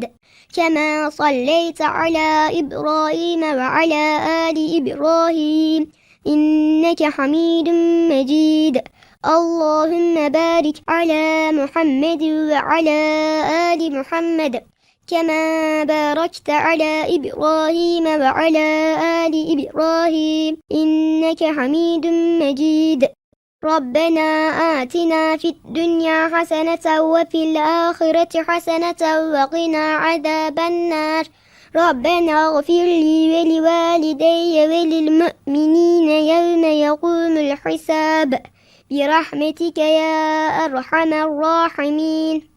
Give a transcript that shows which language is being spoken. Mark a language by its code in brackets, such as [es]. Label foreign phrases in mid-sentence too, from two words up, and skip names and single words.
[ar] كما صليت على إبراهيم وعلى آل إبراهيم. إنك حميد مجيد. اللهم بارك على محمد وعلى آل محمد. كما باركت على إبراهيم وعلى آل إبراهيم إنك حميد مجيد ربنا آتنا في الدنيا حسنة وفي الآخرة حسنة وقنا عذاب النار ربنا اغفر لي ولوالدي وللمؤمنين يوم يقوم الحساب برحمتك يا أرحم الراحمين.